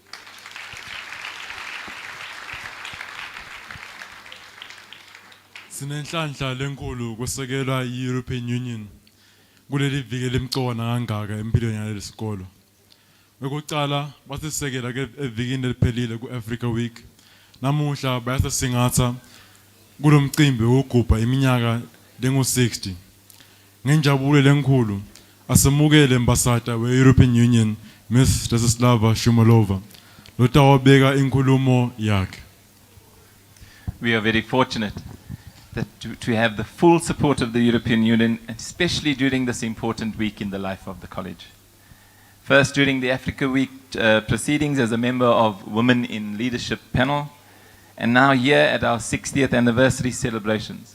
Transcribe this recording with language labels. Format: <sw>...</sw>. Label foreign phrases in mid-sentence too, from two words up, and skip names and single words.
<ss>Sinenhlanhla lenkulu kusekelwa i-European Union kuleli viki lemcona kangaka empilweni yaleli sikolo. Ukucala basisekela ke evikini eliphelile ku-Africa Week. Namuhla bayasesingatha kulomcimbi wokugubha iminyaka lengu-60. Ngenjabulo lenkulu asemukele mbasata we-European Union Miss Desislava Shumalova lotawabeka inkulumo yakhe.</ss> <en>We are very fortunate that to have the full support of the European Union, especially during this important week in the life of the college. First, during the Africa Week proceedings as a member of Women in Leadership panel, and now here at our 60th anniversary celebrations.</en>